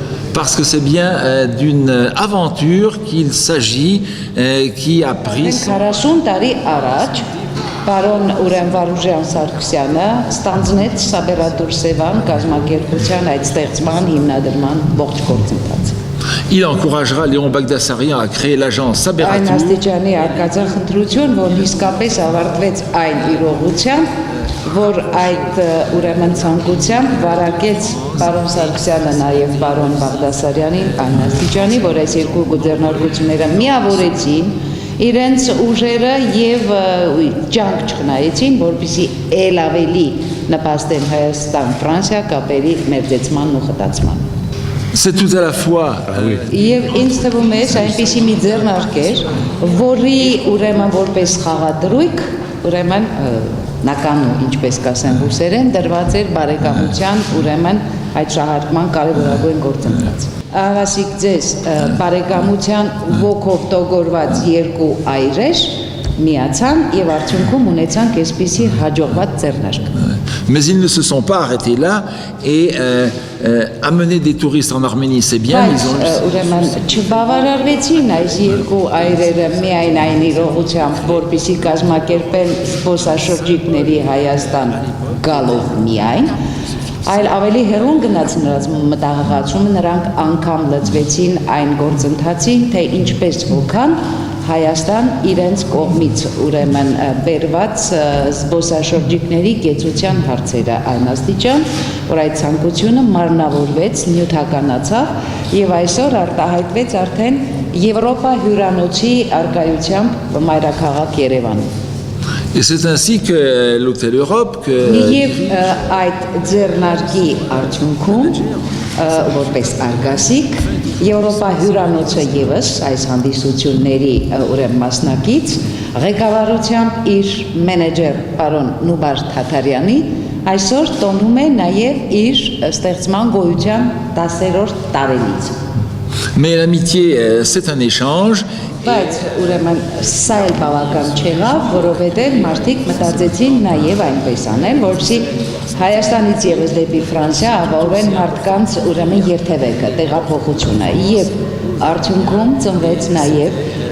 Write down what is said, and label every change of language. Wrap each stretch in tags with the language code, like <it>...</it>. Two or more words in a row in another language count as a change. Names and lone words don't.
<fr>parce que c'est bien d'une aventure qu'il s'agit qui a pris...</fr> <hy>40 տարի առաջ Պարոն Ուրեմվարուժյան Սարգսյանը ստանձնեց Սաբերատուր Սևան կազմակերպության այդ ստեղծման հիմնադրման ողջ գործընթացը։</hy> <fr>Il encouragera Léon Bagdasarian à créer l'agence Saberatou.</fr> <hy>Այն աստիճանի արկածախնդրություն, որ իսկապես ավարտվեց այն իրողությամբ, որ այդ ուրեմն ցանկությամբ վարակեց պարոն Սարգսյանը նաև պարոն Բաղդասարյանին այն աստիճանի, որ այս երկու գուտերնարկությունները միավորեցին իրենց ուժերը եւ ջանք չխնայեցին, որպեսզի ել ավելի նպաստեն Հայաստան-Ֆրանսիա կապերի մերձեցման ու խտացման։</hy> <fr>C'est tout à la fois...</fr> <hy>Եվ ինձ թվում է այնպիսի մի ձեռնարկ էր, որի ուրեմն որպես խաղադրույք, ուրեմն նականու, ինչպես կասեն ռուսերեն, դրված էր բարեկամության ուրեմն այդ շահարկման կարևորագույն գործընթաց։ Ահասիկ ձեզ բարեկամության ոգով տոգորված երկու այրեր միացան եւ արդյունքում ունեցան այսպիսի հաջողված ձեռնարկ։</hy> <fr>Mais ils ne se sont pas arrêtés là et amener des touristes en Arménie, c'est bien.</fr> <hy>Ուրեմն չբավարարվեցին այս երկու այրերը միայն այն իրողությամբ, որպեսզի կազմակերպեն զբոսաշրջիկների Հայաստան գալով միայն, այլ ավելի հեռուն գնաց նրանց մտահղացումը, նրանք անգամ լծվեցին այն գործընթացին, թե ինչպես հոգան Հայաստան իրենց կողմից ուրեմն բերված զբոսաշրջիկների կեցության հարցերը այն աստիճան, որ այդ ցանկությունը մարմնավորվեց, նյութականացավ եւ այսօր արտահայտվեց արդեն Եվրոպա հյուրանոցի արկայությամբ մայրաքաղաք Երևանում։</hy> <fr>Et c'est ainsi que l'Hôtel Europe que...</fr> <hy>Եվ այդ ձեռնարկի արդյունքում որպես արգասիկ Եվրոպա հյուրանոցը եւս այս հանդիսությունների ուրեմն մասնակից ղեկավարությամբ իր մենեջեր պարոն Նուբար Թաթարյանի այսօր տոնում է նաեւ իր ստեղծման գոյության 10-րդ տարելիցը։</hy> <fr>Mais l'amitié, c'est un échange.</fr> <hy>Բայց ուրեմն սա էլ բավական չեղավ, որովհետև մարդիկ մտածեցին նաև այնպես անել, որպեսզի Հայաստանից ևս դեպի Ֆրանսիա ապահովեն մարդկանց ուրեմն երթևեկը, տեղափոխությունը եւ արդյունքում ծնվեց նաև</hy>